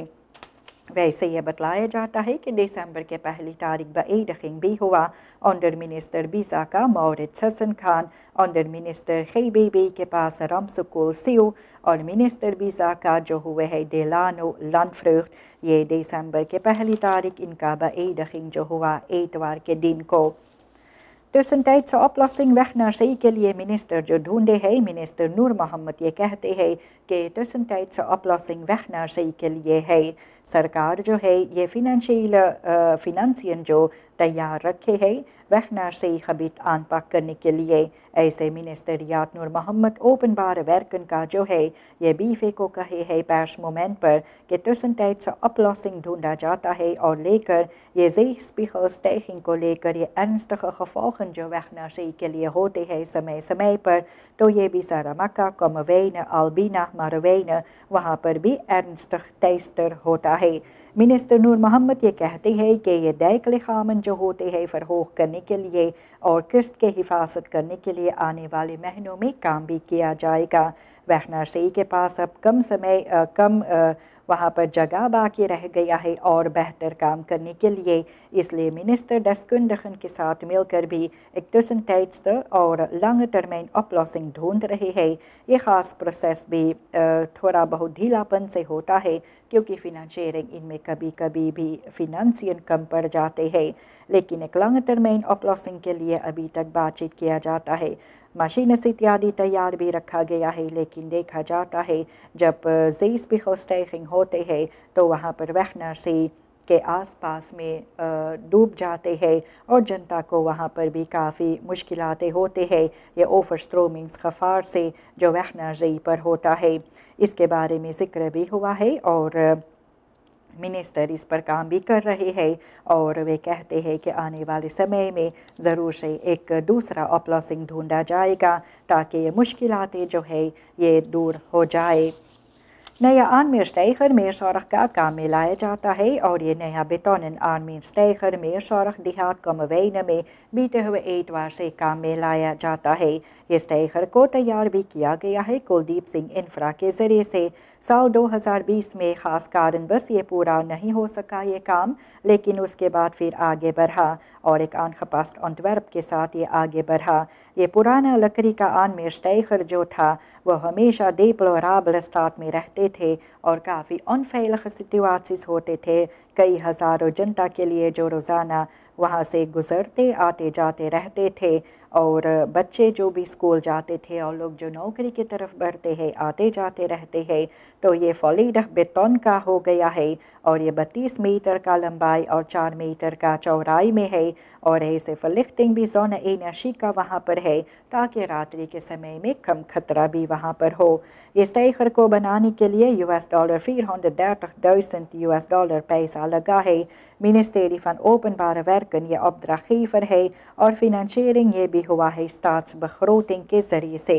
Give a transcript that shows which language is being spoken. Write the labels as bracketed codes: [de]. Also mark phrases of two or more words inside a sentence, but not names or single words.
[hns] वैसे ये बतलाया जाता है कि दिसंबर के पहली तारीख beëdiging भी हुआ अंडर मिनिस्टर बीसा का Maurits Hussein खान, अंडर मिनिस्टर GBB के पास Ramsukul Siu और मिनिस्टर बीसा का जो हुए है Delano Landvreugd, ये दिसंबर के पहली तारीख इनका beëdiging जो हुआ एतवार के दिन को। [nl] Tussentijdse oplossing weg naar zee [hns] के लिए मिनिस्टर जो ढूंढे है, मिनिस्टर नूर मोहम्मद ये कहते हैं कि [nl] tussentijdse oplossing weg naar zee [hns] के लिए है। सरकार जो है ये फिनंशियन जो तैयार रखे है [nl] weg naar zee gebied aanpak [hns] करने के लिए। ऐसे मिनिस्टर याद नूर मोहम्मद [nl] openbare werken [hns] का जो है ये बीफे को कहे है persmoment मोमेंट पर कि [nl] tussentijdse oplossing [hns] ढूंढा जाता है और लेकर ये zeespiegelstijging को लेकर ये [nl] ernstige gevolgen [hns] जो [nl] weg naar zee [hns] के लिए होते हैं समय समय पर, तो ये भी Saramacca, Kommerwijnen, Albina, Marowijnen वहाँ पर भी [nl] ernstig teister [hns] होता है। मिनिस्टर नूर मोहम्मद ये कहते हैं कि ये dijklichamen जो होते हैं फरोख करने के लिए और कस्ट के हिफाजत करने के लिए आने वाले महीनों में काम भी किया जाएगा। [nl] weg naar zee [hns] के पास अब कम वहाँ पर जगह बाकी रह गया है और बेहतर काम करने के लिए, इसलिए मिनिस्टर deskundigen के साथ मिलकर भी एक tussentijdse और [nl] lange termijn oplossing [hns] ढूंढ रहे हैं। ये ख़ास प्रोसेस भी थोड़ा बहुत ढीलापन से होता है क्योंकि फिनंशियरिंग इनमें कभी कभी भी फिनंशियन कम पड़ जाते हैं, लेकिन एक [en] long term [hns] oplossing के लिए अभी तक बातचीत किया जाता है। मशीनस इत्यादि तैयार भी रखा गया है, लेकिन देखा जाता है जब zeespiegelstijging होते हैं तो वहाँ पर [nl] weg naar zee [hns] के आसपास में डूब जाते हैं और जनता को वहाँ पर भी काफ़ी मुश्किलातें होते हैं ये [nl] overstromings gevaar [hns] से जो [nl] weg naar zee [hns] पर होता है। इसके बारे में जिक्र भी हुआ है और मिनिस्टर इस पर काम भी कर रहे हैं और वे कहते हैं कि आने वाले समय में ज़रूर से एक दूसरा oplossing ढूंढा जाएगा ताकि ये मुश्किलातें जो है ये दूर हो जाए। नया aanmeerstijger Meerzorg का काम में लाया जाता है और ये नया [nl] betonnen aanmeerstijger [hns] Meerzorg देहात Kommerwijnen में बीते हुए एतवार से काम में लाया जाता है। ये स्टाइगर को तैयार भी किया गया है कुलदीप सिंह इंफ्रा के ज़रिए से। साल 2020 में ख़ास कारणवश ये पूरा नहीं हो सका ये काम, लेकिन उसके बाद फिर आगे बढ़ा और एक [nl] aangepast ontwerp [hns] के साथ ये आगे बढ़ा। ये पुराना लकड़ी का aanmeerstijger जो था वो हमेशा [nl] deplorabele staat [hns] में रहते थे और काफ़ी [nl] onveilige situaties [hns] होते थे कई हज़ारों जनता के लिए जो रोज़ाना वहाँ से गुज़रते आते जाते रहते थे और बच्चे जो भी स्कूल जाते थे और लोग जो नौकरी की तरफ बढ़ते हैं आते जाते रहते हैं। तो ये [nl] volledig beton [hns] का हो गया है और ये 32 मीटर का लंबाई और 4 मीटर का चौड़ाई में है और ऐसे verlichting भी zonne-energie का वहाँ पर है ताकि रात्रि के समय में कम खतरा भी वहाँ पर हो। ये स्टाइगर को बनाने के लिए $430,000 पैसा लगा है। मिनिस्ट्री van Openbare Werken ये opdrachtgever है और फिनंशियरिंग ये भी हुआ है staatsbegroting के ज़रिए से।